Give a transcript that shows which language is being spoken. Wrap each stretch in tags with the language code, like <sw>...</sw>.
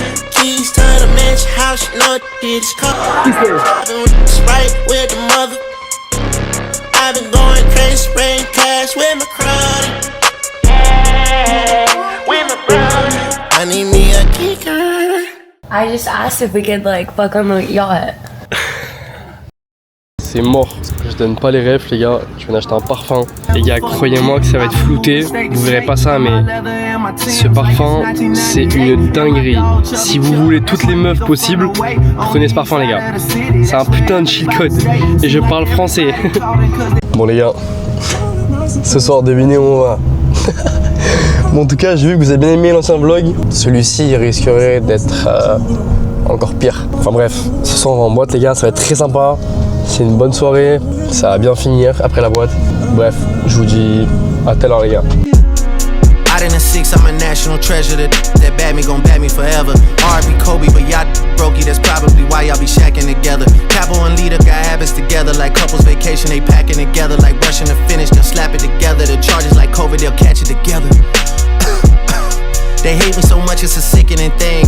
<en>Keys to the mansion house, no it's car. I've been with Sprite with the mother. I've been going crazy, spraying cash with my crowd. With my brother. I need me a kicker. I just asked if we could like fuck on the yacht.</en> <fr>C'est mort. Je donne pas les refs, les gars. Je viens d'acheter un parfum. Les gars, croyez-moi que ça va être flouté. Vous verrez pas ça, mais ce parfum, c'est une dinguerie. Si vous voulez toutes les meufs possibles, prenez ce parfum, les gars. C'est un putain de cheat code. Et je parle français. Bon, les gars, ce soir, devinez où on va. Bon, en tout cas, j'ai vu que vous avez bien aimé l'ancien vlog. Celui-ci, il risquerait d'être encore pire. Enfin bref, ce soir, on va en boîte, les gars. Ça va être très sympa. C'est une bonne soirée, ça va bien finir après la boîte. Bref, je vous dis à tout à l'heure, les gars.</fr> <en>Out in the six, I'm a national treasure. That bad me gon' bad me forever. R.I.P. Kobe, but y'all brokey. That's probably why y'all be shacking together. Capo and Lita got habits together like couples vacation. They packing together like rushing to finish. They'll slap it together. The charges like COVID, they'll catch it together. They hate me so much, it's a sickening thing.</en>